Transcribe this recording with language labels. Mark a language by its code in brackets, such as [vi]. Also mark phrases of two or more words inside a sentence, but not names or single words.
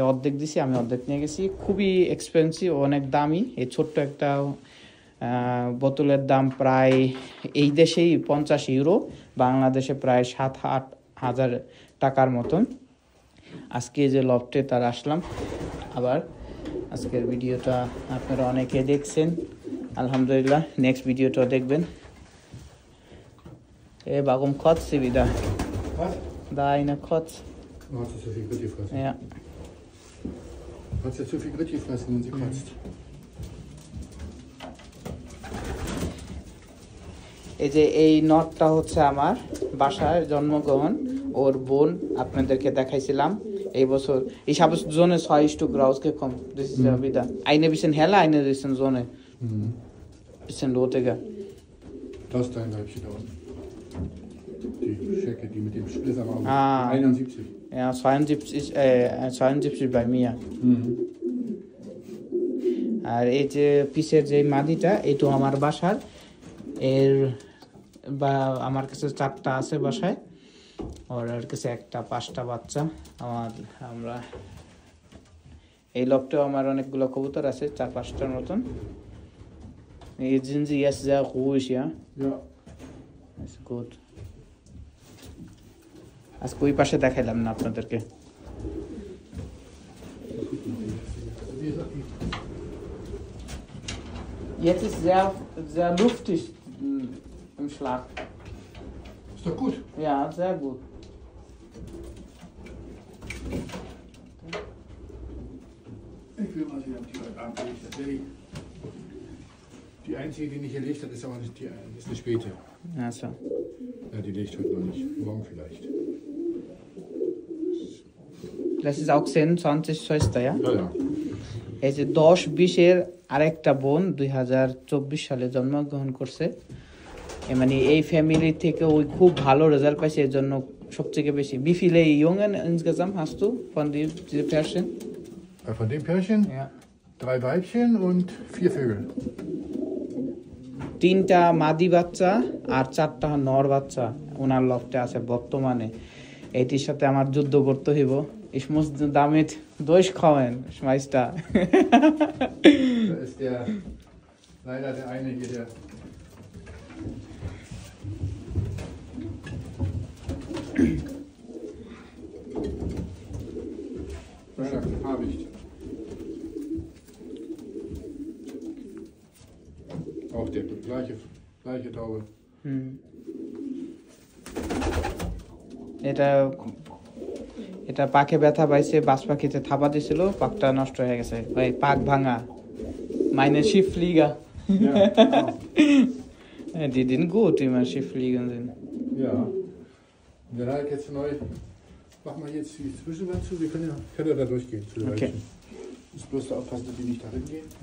[bn] অর্ধেক দিছি আমি অর্ধেক নিয়ে গেছি খুবই এক্সপেন্সিভ অনেক দামি এই ছোট্ট একটা বোতলের দাম প্রায় এই দেশেই 50 ইউরো বাংলাদেশে প্রায় 7-8 হাজার টাকার মতন আজকে যে লফটে তার আসলাম আবার আজকের ভিডিওটা আপনারা অনেকে দেখছেন আলহামদুলিল্লাহ নেক্সট ভিডিওটা দেখবেন [de] warum kotzt sie wieder? Was? Da eine Kotz. Hat sie zu viel Grit gefressen? Ja. Hat sie zu viel Grit gefressen, wenn sie kotzt? [bn] এই যে এই নটটা হচ্ছে আমার বাসায় জন্মগ্রহণ ওর বোন আপনাদেরকে দেখাইছিলাম এই বছর [de] ich habe so eine 2 Stück rausgekommen das ist ja wieder eine bisschen heller eine bisschen so eine bisschen rotiger Das ist dein Weibchen da unten. Die Schecke, die mit dem Spliss am Auge. 71. Ja, 72 bei mir. [bn] আর এই যে পিসের যে মাদিটা এইটা আমার বাসার এর বা আমার কাছে 4টা আছে বাসায় আর কাছে একটা 5টা বাচ্চা আমরা এই লফটেও আমার অনেকগুলো কবুতর আছে 4-5টার মতন [de] Jetzt sind sie jetzt sehr ruhig, ja? Ja. Ist gut. [bn] আজকে ওই পাশে দেখাইলাম না আপনাদেরকে [de] Jetzt ist sehr luftig im Schlag. Ist doch gut. Ja, sehr gut. Ich will mal sehen, ob die heute Abend liegt. Die einzige, die nicht erlegt hat, ist aber nicht ist eine späte. Also. Ja, die legt heute noch nicht. Morgen vielleicht. Das ist auch 26 Schwester, ja? Ja, ja. [bn] এই যে 10-20-এর আরেকটা বোন 2024 সালে জন্মগ্রহণ করছে মানে এই ফ্যামিলি থেকে ওই খুব ভালো রেজাল্ট পাইছে এর জন্য সবথেকে বেশি [de] Wie viele Jungen insgesamt hast du von diesem Pärchen? Von dem Pärchen? Ja. 3 Weibchen und 4 Vögel. [bn] 3টা মাদি বাচ্চা আর 4টা নর বাচ্চা ওনার লফটে আছে বর্তমানে এটির সাথে আমার যুদ্ধ করতে হইব [de] Ich muss damit durchkommen, Schmeister. Da ist leider der eine hier, der... Kleiner Habicht. Auch der gleiche Taube. [bn] এটা পাকে ব্যথা পাইছে বাস পাখিতে থাবা দিছিল পাকটা নষ্ট হয়ে গেছে ভাই পাক ভাঙা [de] meine Schifflieger Ja, genau. Die sind gut wie man Schiffliegen sind Ja. Und dann halt jetzt neu. Machen wir jetzt die Zwischenwand zu. Wir können ja da durchgehen. Zu den Okay. Muss bloß da aufpassen, dass die nicht darin gehen.